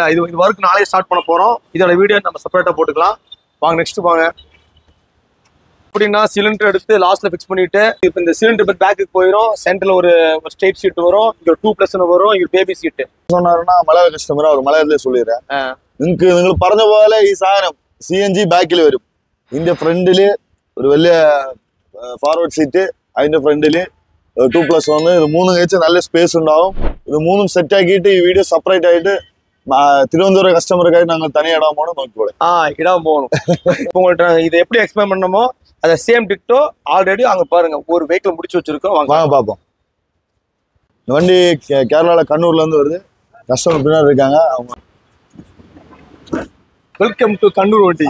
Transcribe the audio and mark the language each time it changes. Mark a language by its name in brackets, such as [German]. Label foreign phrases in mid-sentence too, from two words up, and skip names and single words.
[Tamil] இது ஒர்க் நாளைக்கு ஸ்டார்ட் பண்ண போறோம். இதோட வீடியோ நம்ம செப்பரேட்டா போட்டுக்கலாம். வாங்க நெக்ஸ்ட் வாங்க. எப்படின்னா சிலிண்டர் எடுத்து லாஸ்ட்ல ஃபிக்ஸ் பண்ணிட்டு இப்போ இந்த சிலிண்டர் பேக்கு போயிடும். சென்டர்ல ஒரு [English] straight seat [Malayalam] வரும், இங்க [Tamil] 2+ [Malayalam] വരും, ഇങ്ങ [English] baby seat. [Malayalam] சொன்னாருன்னா മലയാള കസ്റ്റമർ അവർ മലയാളത്തിലേ சொல்லிறேன். നിങ്ങൾ പറഞ്ഞ പോലെ ഈ സാധനം CNG ബാക്കിൽ വരും. ഇതിന്റെ ഫ്രണ്ടില് ഒരു വലിയ [English] forward seat, [Malayalam] അതിന്റെ ഫ്രണ്ടില് 2+1 ഇത് 3 കഴിച്ച് നല്ല സ്പേസ് ഉണ്ടാവും. ഇത് 3ഉം സെറ്റ് ആക്കിയിട്ട് ഈ [English] video separate [Malayalam] ആയിട്ട് തിരുവനന്തപുരം കസ്റ്റമർക്കായിട്ട് ഞങ്ങൾ തനി ഇടാൻ പോകണം. നോക്കിക്കോളെ [Tamil] இடம் போகணும். இப்போ உங்கள்கிட்ட இதை எப்படி எக்ஸ்பிளைன் பண்ணணுமோ அதை [English] same ditto already [Tamil] அங்க பாருங்க ஒரு வெஹிக்கிள் முடிச்சு வச்சிருக்கோம். வாங்க பார்ப்போம். இந்த வண்டி கேரளால கண்ணூர்ல இருந்து வருது. கஸ்டமர் பின்னாடி இருக்காங்க. அவங்க [English] welcome to [Tamil] கண்ணூர் வண்டி.